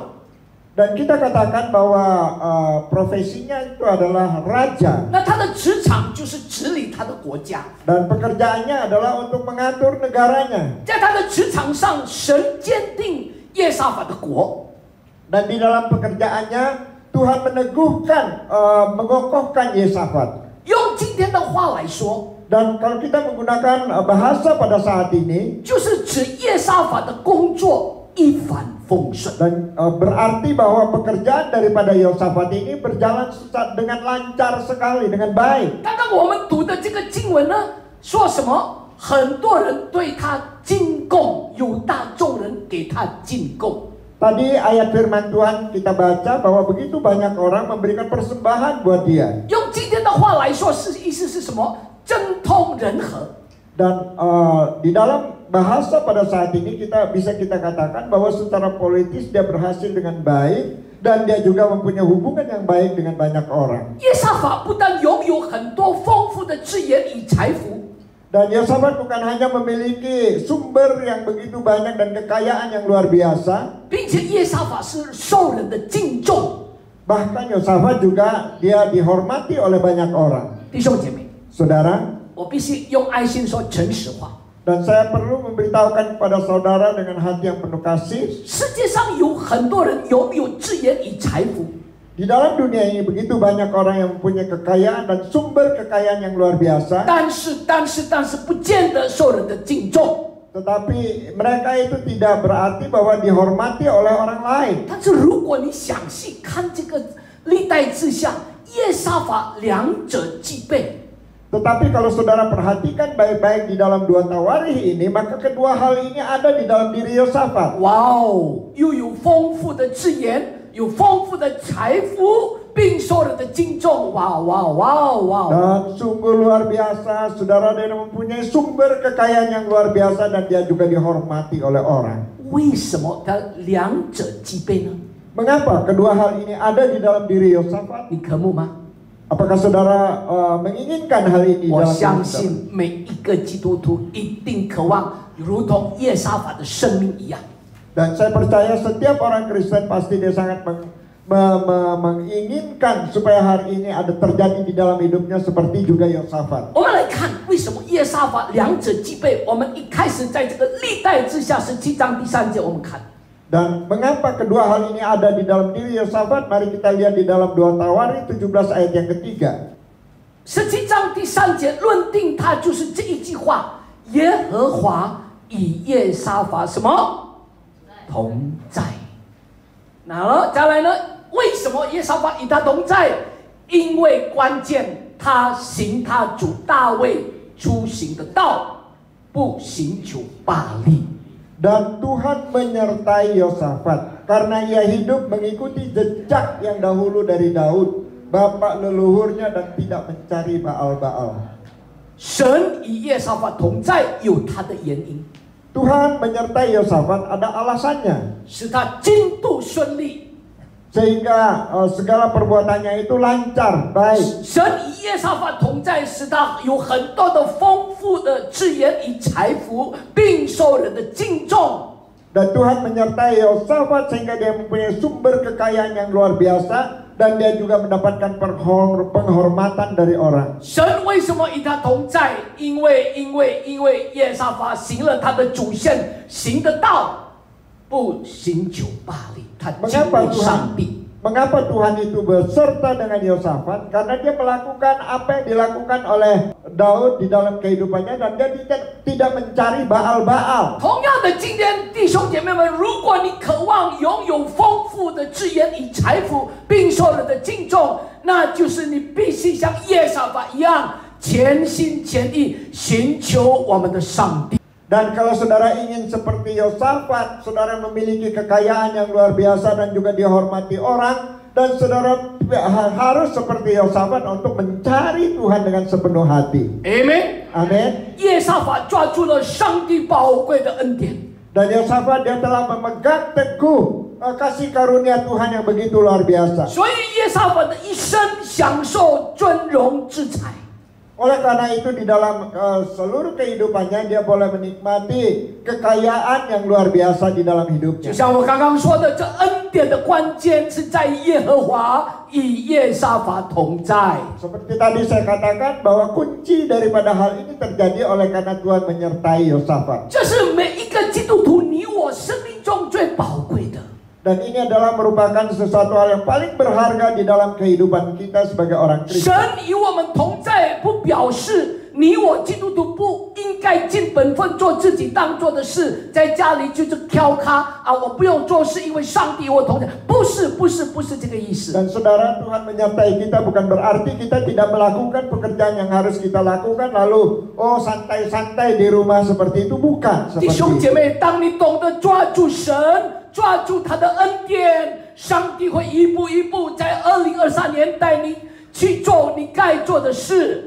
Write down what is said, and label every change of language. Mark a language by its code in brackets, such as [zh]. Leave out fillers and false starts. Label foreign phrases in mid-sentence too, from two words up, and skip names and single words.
[id] Dan kita katakan bahwa profesinya itu adalah raja. [zh] 那他的职场就是治理他的国家。 [id] Dan pekerjaannya adalah untuk mengatur negaranya. [zh] 在他的职场上，神坚定耶沙法的国。 [id] Dan di dalam pekerjaannya Tuhan meneguhkan, mengokohkan Yosafat. [zh] 用今天的话来说， [id] Dan kalau kita menggunakan bahasa pada saat ini, [zh] 就是指耶沙法的工作一帆风顺。 [id] dan berarti bahwa pekerjaan daripada Yosafat ini berjalan dengan lancar sekali, dengan baik. [zh] 刚刚我们读的这个经文呢，说什么？很多人对他进贡，犹大众人给他进贡。 [id] Tadi ayat firman Tuhan kita baca bahwa begitu banyak orang memberikan persembahan buat dia. [zh] 用今天的话来说，意思是什么？政通人和。 [id] Dan di dalam bahasa pada saat ini bisa kita katakan bahwa secara politis dia berhasil dengan baik dan dia juga mempunyai hubungan yang baik dengan banyak orang. [zh] 耶沙法不但拥有很多丰富的资源与财富， [id] Dan Yosafat bukan hanya memiliki sumber yang begitu banyak dan kekayaan yang luar biasa, [zh] 并且耶沙法是受人的敬重。 [id] bahkan Yosafat juga dia dihormati oleh banyak orang. [zh] 弟兄姐妹， [id] Saudara, [zh] 我必须用爱心说诚实话。 [id] dan saya perlu memberitahukan kepada saudara dengan hati yang penuh kasih. [zh] 世界上有很多人拥有资源与财富， [id] Di dalam dunia ini begitu banyak orang yang mempunyai kekayaan dan sumber kekayaan yang luar biasa. [zh] 但是不见得受人的敬重。 [id] Tetapi mereka itu tidak berarti bahwa dihormati oleh orang lain. [zh] 但是如果你详细看这个历代志下，耶沙法两者具备。 [id] Tetapi kalau saudara perhatikan baik-baik di dalam 2 Tawarikh ini, maka kedua hal ini ada di dalam diri Yosafat. [zh] 哇哦，又有丰富的资源，有丰富的财富，并受人的敬重。哇哇哇哇！ [id] Dan sungguh luar biasa, saudara, dia mempunyai sumber kekayaan yang luar biasa dan dia juga dihormati oleh orang. [zh] 为什么他两者具备呢？ [id] Mengapa kedua hal ini ada di dalam diri Yosafat? [zh] 你渴慕吗？ [id] Apakah saudara menginginkan hal ini [zh] 我 [id] dalam [zh] 相 [id] diri saudara? [zh] 信每一个基督徒一定渴望，如同耶沙法的生命一样。 [id] Dan saya percaya setiap orang Kristen pasti dia sangat menginginkan supaya hari ini ada terjadi di dalam hidupnya seperti juga Yosafat. [zh] 我们来看为什么耶沙法两者具备。我们一开始在这个历代志下17章第3节，我们看。 [id] Dan mengapa kedua hal ini ada di dalam diri Yosafat? Mari kita lihat di dalam 2 Tawarikh 17 ayat yang ketiga. [zh] 17 章第3节论定他就是这一句话：耶和华与耶沙法什么同在？再来呢？为什么耶沙法与他同在？因为关键他行他主大卫出行的道，不寻求巴力。 [id] Dan Tuhan menyertai Yosafat karena ia hidup mengikuti jejak yang dahulu dari Daud, bapak leluhurnya, dan tidak mencari Baal-Baal. [zh] 神与耶沙法同在，有他的原因， [id] Tuhan menyertai Yosafat ada alasannya, [zh] 使他进度顺利。 [id] sehingga segala perbuatannya itu lancar, baik. [zh] 神与耶沙法同在，使他有很多的丰富的资源与财富，并受人的敬重。 [id] Dan Tuhan menyertai Yosafat sehingga dia mempunyai sumber kekayaan yang luar biasa dan dia juga mendapatkan penghormatan dari orang. [zh] 神为什么与他同在？因为耶沙法行了他的主线行的道，不寻求巴力，他敬畏上帝。 [id] Mengapa Tuhan itu beserta dengan Yosafat? Karena dia melakukan apa yang dilakukan oleh Daud di dalam kehidupannya dan dia tidak mencari Baal-Baal. [zh] 同样的，今天弟兄姐妹们，如果你渴望拥有丰富的资源与财富，并受人的敬重，那就是你必须像耶沙法一样，全心全意寻求我们的上帝。 [id] Dan kalau saudara ingin seperti Yosafat, saudara memiliki kekayaan yang luar biasa dan juga dihormati orang, Dan saudara harus seperti Yosafat untuk mencari Tuhan dengan sepenuh hati. [zh] Amen。 [id] Amin. [zh] 耶沙法抓住了上帝宝贵的恩典。 [id] Dan Yosafat dia telah memegang teguh kasih karunia Tuhan yang begitu luar biasa. [zh] 所以耶沙法的一生享受尊荣之财。 [id] Oleh karena itu di dalam seluruh kehidupannya dia boleh menikmati kekayaan yang luar biasa di dalam [zh] 就 [id] hidupnya. [zh] 像我刚刚说的，这恩典的关键是在耶和华与耶沙法同在。 [id] Seperti tadi saya katakan bahwa kunci daripada hal ini terjadi oleh karena Tuhan menyertai Yosafat. [zh] 这是每一个基督徒你我生命中最宝贵的。 [id] Dan ini adalah merupakan sesuatu hal yang paling berharga di dalam kehidupan kita sebagai orang [zh] 神 [id] Kristen. [zh] 与我们同在，不表示你我基督徒不应该尽本分做自己当做的事，在家里就是挑咖啊，我不用做事，因为上帝与我同在。不是这个意思。 [id] Dan saudara, Tuhan menyertai kita bukan berarti kita tidak melakukan pekerjaan yang harus kita lakukan lalu santai-santai di rumah seperti itu, bukan [zh] 弟 [id] seperti [zh] 兄 [id] itu. [zh] 姐妹，当你懂得抓住神，抓住他的恩典，上帝会一步一步在2023年带你去做你该做的事。